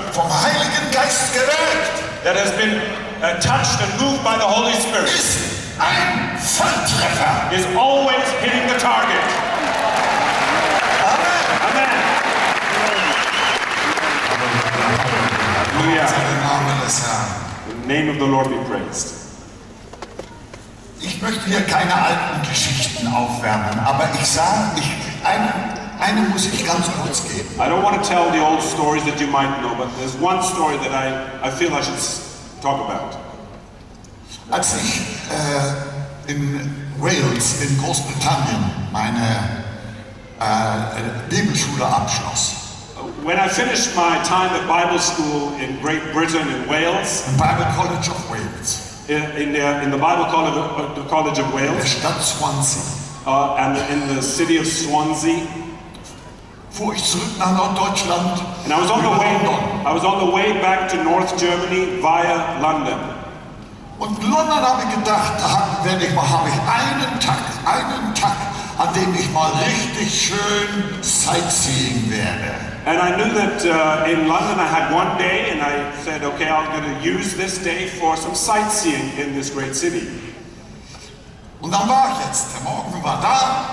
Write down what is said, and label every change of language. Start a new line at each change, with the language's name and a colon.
German: vom Heiligen Geist gewirkt,
English: that has been touched and moved by the Holy Spirit
German: ist ein Volltreffer.
English: is always hitting the target. Amen. Amen. Hallelujah.
German: Der Name des Herrn.
English: The name of the Lord be praised.
German: Ich möchte hier keine alten Geschichten aufwärmen, aber ich sage, eine muss ich ganz kurz geben.
English: I don't want to tell the old stories that you might know, but there's one story that I feel I should talk about.
German: Als ich in Wales in Großbritannien meine Bibelschule abschloss,
English: When I finished my time at Bible school in Great Britain in Wales,
German: im Bible College of Wales,
English: in the Bible College of
German: in der
English: Wales,
German: Stadt Swansea,
English: and in the city of Swansea,
German: fuhr ich zurück nach Norddeutschland
English: and I was on
German: über London.
English: the way back to North Germany via London.
German: Und in London habe ich gedacht, da habe ich einen Tag, an dem ich mal richtig schön Sightseeing werde.
English: And I knew that in London I had one day, and I said, okay, I'm going to use this day for some sightseeing in this great city.
German: Und dann war ich jetzt, der Morgen war da,